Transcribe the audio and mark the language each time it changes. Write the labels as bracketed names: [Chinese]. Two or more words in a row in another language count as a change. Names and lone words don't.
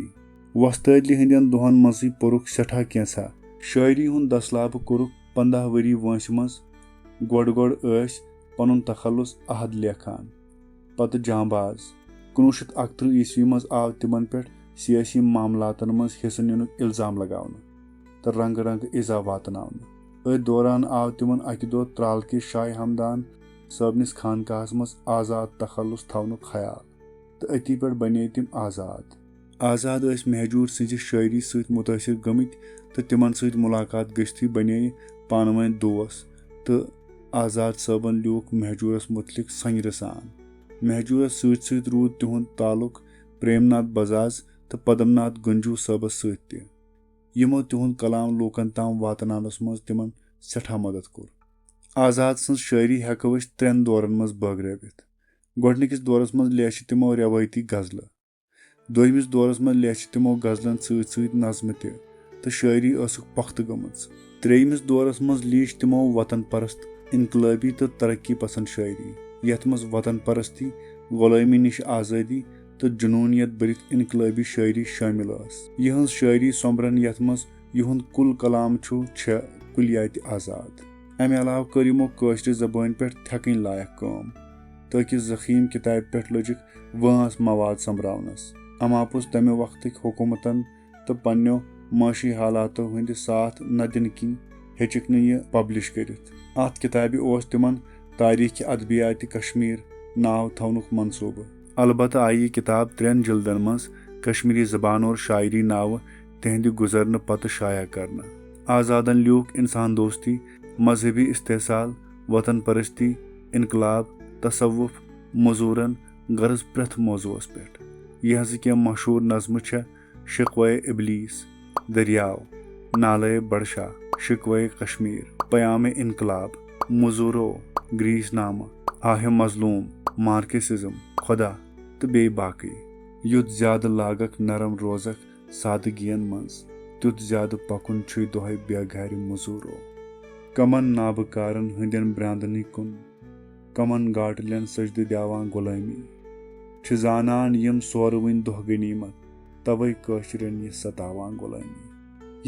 [Kashmiri] वस्तादली हंदन दोहन मजी पोरुक सठा कैंसा। शायरी हुंद दसलाब कोरुक 15 वरी वंस मज। गोड़ पनुन तखल्लुस अहद लेखान पत जांबाज। 1931 ईस्वी मज आव तिमन पे सियासी मामलातन मज हिस्सा निनुक इल्जाम लगावना तो रंग रंग इजा वातनावना। अ दौरान आव तिमन अकि दो त्राल के शाह हमदान सबनिस खानकाहस मज आजाद तखल्लुस थवनुक ख्याल तो अति पे बने तिम आजाद। आजाद महजूर सिंज शायरी सत मुतासिर गमित तो तिमन सत मुलाकात गश्ती बने पान वन दोस्त तो आजाद सबन लियूक महजूरस मुतलिक संगरि सान। महजूरस सत रूद तिहुंद ताल्लुक प्रेमनाथ बजाज तो पदमनाथ गंजू सबस सत यमो तिहुंद कलाम लोकन ताम वातनानस मज तिमन सठा मदद कोर। आजाद सं शायरी हेको अस 3 दौरन मज बगरवित। गोडनिकिस दौरस मज लेच तिमो रवायती गजल। दोयमिस दौरस मज लेच तिमो गजलन सत नज़म ते तो शायरी असुक पख्त गमज। त्रेयमिस दौरस मज लीच तिमो वतन परस्त इनकलाबी तो तरक्की पसंद शायरी यथ मज वतन परस्ती, गुलामी निश आज़ादी तो जुनूनियत भरित इनकलाबी शायरी शामिल आस। यहंज शायरी सोमरन यथ मज युहुंद कुल कलाम छु छ कुलियात आजाद। अमे अलाव कर यमो काशर जबान पे थकन लायक काम ताकि जखीम किताब पे लजिक वांस मवाद संभरावनस। अमापुस तमे वक्त हुकूमतन तो पन्नो माशी हालातों हंद साथ न दिन कि हेचिक यह पब्लिश करित। अत किताबि ओस तिमन तारीख अदबियात कश्मीर नाव थवनुक मनसूबह। अलबत्ता आई यह किताब 3 जिल्दन मज कश्मीरी जबान और शायरी नाव तहंद गुजरन पत शाया करना। आजादन लियूक इंसान दोस्ती, मजहबी इस्तेसाल, वतन परस्ती, इनकलाब, तसव्वुफ, मजूरन गर्ज प्रथ मौजूस पे। यह क्या मशहूर नज़म छ शिकवे इबलीस, दरियाव, नाले बड़शा, शिकवे कश्मीर, पयाम इनकलाब, मजूरो, ग्रीस नामा, आह मजलूम, मार्केसिज्म, खुदा तो बे बाकी। युत ज्यादा लागक नरम रोजक सादगियन मंज तुत ज्यादा पकुन छु दोहे बेघार मजूरो। कमन नाबकारन हंदन ब्रांदनी कुन कमन गाटलन सजद दियावान गुलामी छ जानान यम सोरवन दोह गनीमत तवे काशरन यह सतावान गुलामी।